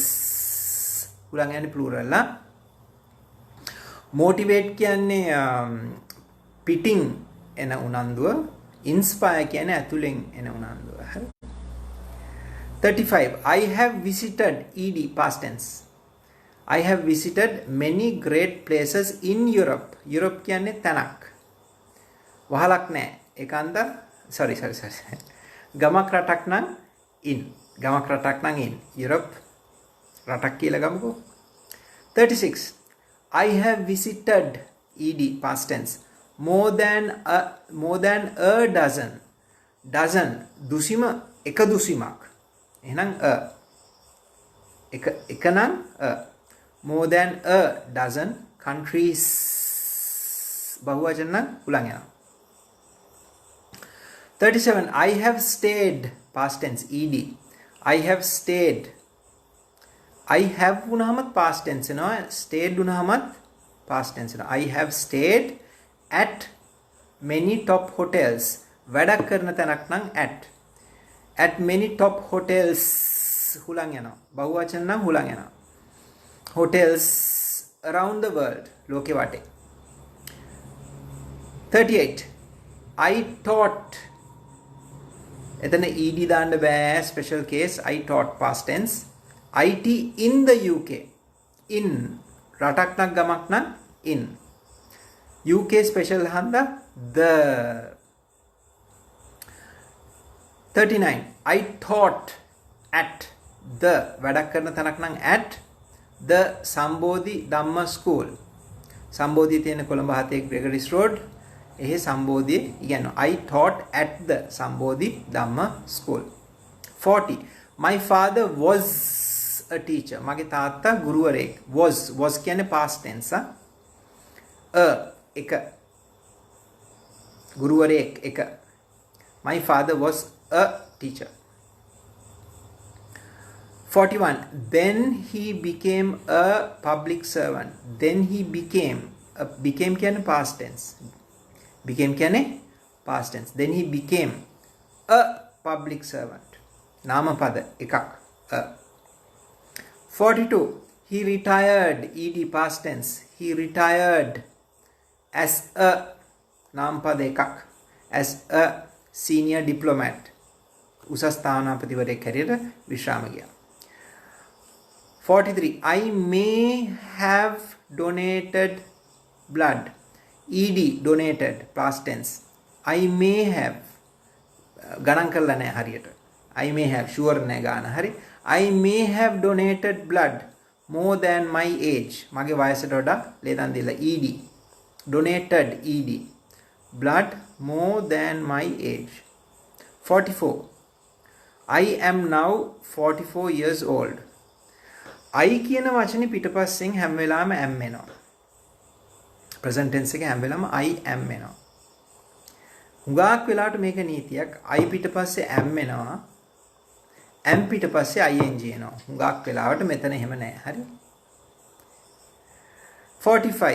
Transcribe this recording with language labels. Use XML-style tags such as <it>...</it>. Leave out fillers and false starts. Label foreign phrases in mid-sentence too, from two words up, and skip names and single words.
<si>උලන් යන්නේ plural ලා. motivate කියන්නේ පිටින් එන උනන්දුව. inspire කියන්නේ ඇතුලෙන් එන උනන්දුව. හරි. 35.</si> <en>I have visited ED past tense. I have visited many great places in Europe.</en> <si>Europe කියන්නේ තැනක්. වහලක් නැහැ. ඒකාන්ත sorry. ගමක් රටක් නම් in. ගමක් රටක් නම් in. Europe රටක් කියලා ගමුකෝ. 36.</si> <en>I have visited ED past tense more than a dozen.</en> <si>Dozen දුසිම එක දුසිමක්. එහෙනම් එක නම්</si> <en>more than a dozen countries</en> <si>බහුවචන නම් උලන් යනවා. 37.</si> <en>I have stayed past tense ed. I have stayed. I have වුණාමත් past tense වෙනවා. stayed වුණාමත් past tense වෙනවා. I have stayed at many top hotels.</en> <si>වැඩක් කරන තැනක් නම්</si> <en>at many top hotels</en> <si>හුලං යනවා. බහුවචන නම් හුලං යනවා.</si> <en>hotels around the world</en> <si>ලෝකෙ වටේ.</si> <en>38. I taught.</en> <si>එතන ed දාන්න බෑ.</si> <en>special case. I taught past tense. IT in the UK.</en> <si>in රටක් නම් ගමක් නම් in.</si> <en>UK special හන්දා the. 39. I taught at the</en> <si>වැඩක් කරන තැනක් නම්</si> <en>at the Sambodhi Dhamma School.</en> <si>Sambodhi තියෙන කොළඹ 7 Gregory's Road. එහි Sambodhi ඉගෙනනවා.</si> <en>I taught at the Sambodhi Dhamma School. 40. My father was a teacher.</en> <si>මගේ තාත්තා ගුරුවරයෙක්. was කියන්නේ</si> <en>past tense.</en> <si>එක ගුරුවරයෙක් එක.</si> <en>My father was a teacher. 41. Then he became a public servant. Then he became කියන්නේ past tense. Became කියන්නේ past tense. Then he became a public servant.</en> <si>නාමපද එකක්. 42.</si> <en>He retired ed past tense. He retired as a</en> <si>නාමපද එකක්.</si> <en>as a senior diplomat.</en> <si>උසස් තානාපතිවරයෙක් හැටියට විශ්‍රාම ගියා. 43.</si> <en>I may have donated blood. ed donated past tense. I may have</en> <si>ගණන් කරලා නැහැ හරියට.</si> <en>I may have sure</en> <si>නැහැ ගාන හරි.</si> <en>I may have donated blood more than my age.</en> <si>මගේ වයසට වඩා ලේදන් දීලා ed.</si> <en>donated ed. blood more than my age. 44. I am now 44 years old.</en> <si>I කියන වචනේ පිටපස්සෙන් හැම වෙලාවෙම am එනවා.</si> <en>present tense</en> <si>එකේ හැම වෙලාවෙම</si> <en>I am</en> <si>එනවා. හුඟක් වෙලාවට මේක නීතියක්. I පිටපස්සේ am එනවා. am පිටපස්සේ ing එනවා. හුඟක් වෙලාවට මෙතන එහෙම නැහැ. හරි? 45.</si>